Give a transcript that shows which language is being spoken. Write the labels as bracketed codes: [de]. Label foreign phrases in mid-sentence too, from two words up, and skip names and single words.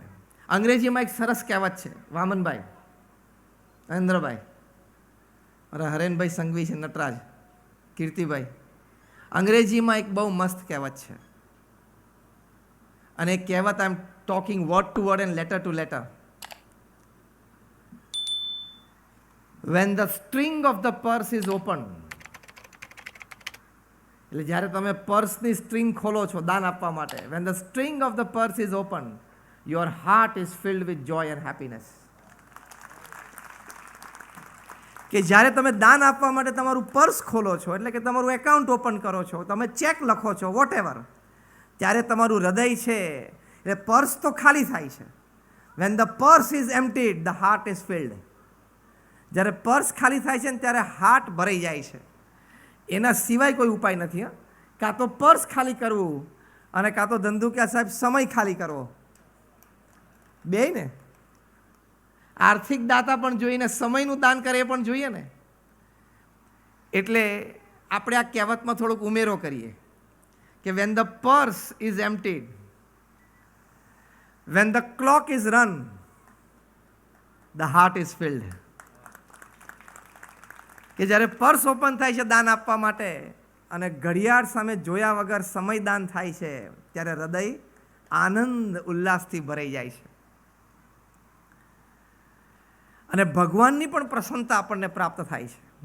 [gu] અંગ્રેજીમાં એક સરસ કહેવત છે, વામનભાઈ, નરેન્દ્રભાઈ, મારા હરેનભાઈ સંઘવી છે, નટરાજ, કીર્તિભાઈ, અંગ્રેજીમાં એક બહુ મસ્ત કહેવત છે. અને એ કહેવત [en] I am talking word to word and letter to letter. when the string of the purse is open, [gu] એટલે જ્યારે તમે પર્સની સ્ટ્રિંગ ખોલો છો દાન આપવા માટે, [en] when the string of the purse is open, your heart is filled with joy and happiness. [gu] કે જ્યારે તમે દાન આપવા માટે તમારું પર્સ ખોલો છો, એટલે કે તમારું [en] account open [gu] કરો છો, તમે ચેક લખો છો, [en] what ever, [gu] ત્યારે તમારું હૃદય છે એટલે પર્સ તો ખાલી થાય છે. [en] when the purse is emptied, the heart is filled. [gu] જ્યારે પર્સ ખાલી થાય છે ને ત્યારે હાર્ટ ભરાઈ જાય છે. એના સિવાય કોઈ ઉપાય નથી. કાં તો પર્સ ખાલી કરવું અને કાં તો ધંધુકિયા સાહેબ સમય ખાલી કરવો, બેય ને. આર્થિક દાતા પણ જોઈએ ને સમયનું દાન કરે એ પણ જોઈએ ને. એટલે આપણે આ કહેવતમાં થોડોક ઉમેરો કરીએ કે [en] when the purse is emptied, when the clock is run, the heart is filled. [gu] કે જ્યારે [en] purse open [gu] થાય છે દાન આપવા માટે અને ઘડિયાળ સામે જોયા વગર સમય દાન થાય છે ત્યારે હૃદય આનંદ ઉલ્લાસથી ભરાઈ જાય છે અને ભગવાનની પણ પ્રસન્નતા આપણને પ્રાપ્ત થાય છે.